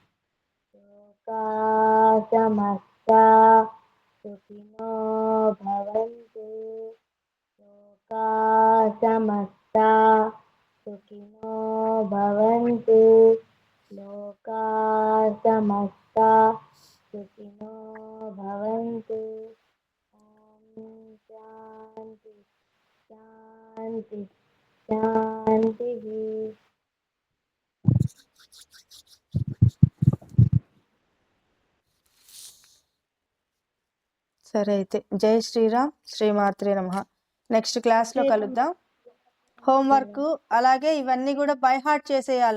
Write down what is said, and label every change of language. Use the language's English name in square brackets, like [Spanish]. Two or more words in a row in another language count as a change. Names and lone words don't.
[Sanskrit] लोकाः समस्ताः सुखिनो भवन्तु, लोकाः समस्ताः सुखिनो भवन्तु, लोकाः समस्ताः सुखिनो भवन्तु. शान्ति शान्ति शान्तिः. [Telugu] సరే అయితే [Hindi] జై శ్రీరామ్, [Sanskrit] శ్రీమాత్రే నమః. [English] next classlo [Telugu] కలుద్దాం. హోంవర్క్ అలాగే ఇవన్నీ కూడా [English] by heart [Telugu] చేసేయాలి.